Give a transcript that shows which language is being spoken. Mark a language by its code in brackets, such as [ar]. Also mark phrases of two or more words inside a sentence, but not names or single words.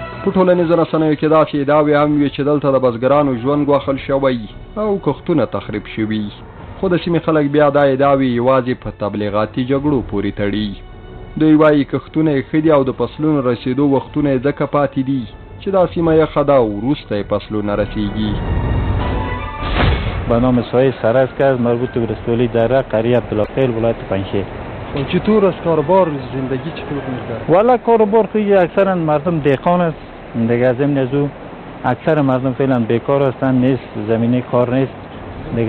[ps] په ټولنیزو رسنیو کې داسې ادعاوې هم وي چې دلته د بزګرانو ژوند ګواښل شوی او کښتونه تخریب شوي، خو د سیمې خلک بیا دا ادعاوې یوازې په تبلیغاتي جګړو پورې تړي. دوی وایي کښتونه یې ښه دي او د فصلونو رسېدو وختونه یې ځکه پاتې دي چې دا سیمه یخه ده او وروسته یې فصلونه رسیږي. [fa] به نام سایه سرز که از مربوط به ولسوالی دره قریه عبدالخیر ولایت پنجشیر. چطور از کاروبار زندگی چطور می‌گذره؟ والا کاروبار که اکثرا مردم دهقان است دیگه، از این نزو اکثر مردم فعلا بیکار هستن، نیست زمینه کار نیست دیگه.